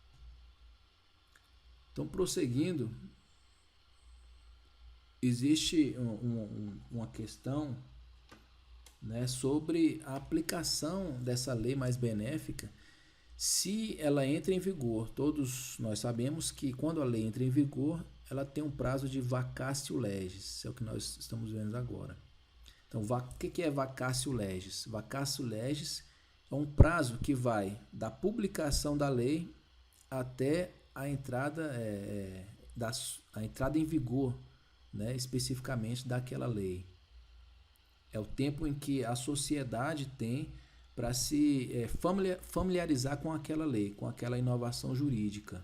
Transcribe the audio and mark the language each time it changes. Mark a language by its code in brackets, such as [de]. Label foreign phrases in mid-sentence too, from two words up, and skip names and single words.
[pt] Então, prosseguindo, existe uma questão, né, sobre a aplicação dessa lei mais benéfica, se ela entra em vigor. Todos nós sabemos que quando a lei entra em vigor, ela tem um prazo de [la] vacatio legis, [pt] é o que nós estamos vendo agora. Então, o que é [la] vacatio legis? Vacatio legis [pt] é um prazo que vai da publicação da lei até a entrada, a entrada em vigor, né, especificamente daquela lei. É o tempo em que a sociedade tem para se familiarizar com aquela lei, com aquela inovação jurídica.